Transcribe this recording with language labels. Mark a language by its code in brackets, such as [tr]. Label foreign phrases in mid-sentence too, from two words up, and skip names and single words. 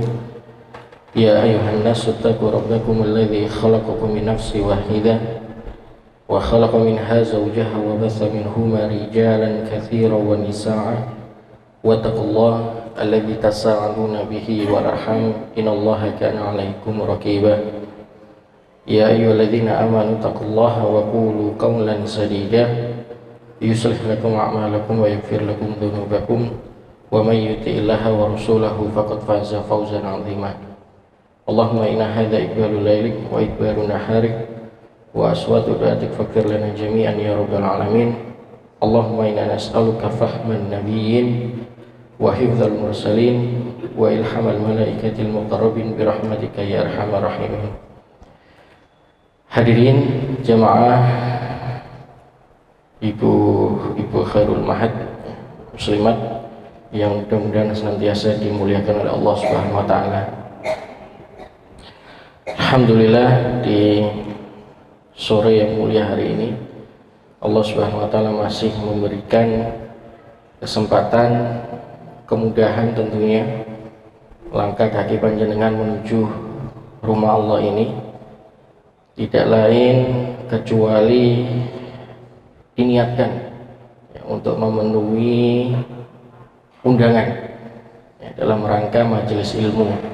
[ar] يا أيها الناس اتقوا ربكم الذي خلقكم من نفس واحدة وخلق منها زوجها وبث منهما رجالا كثيرا ونساء واتقوا الله الذي تساءلون به والأرحام إن الله كان عليكم رقيبا. يا أيها الذين آمنوا اتقوا الله وقولوا قولا سديدا يصلح لكم أعمالكم ويغفر لكم ذنوبكم ومن يطع الله ورسوله فقد فاز فوزا عظيما. اللهم إن هذا إقبال ليلك وإدبار نهارك وأصوات دعاتك فاغفر لنا جميعا يا رب العالمين. اللهم إنا نسألك فهم النبيين وحفظ المرسلين وإلهام الملائكة المقربين برحمتك يا أرحم الراحمين. [id] Hadirin jamaah ibu khairul mahad muslimat yang mudah-mudahan senantiasa dimuliakan oleh Allah [ar] سبحانه وتعالى. [id] Alhamdulillah, di sore yang mulia hari ini Allah [ar] سبحانه وتعالى [id] masih memberikan kesempatan, kemudahan tentunya langkah kaki panjenengan menuju rumah Allah ini tidak lain kecuali diniatkan ya, untuk memenuhi undangan ya, dalam rangka majelis ilmu.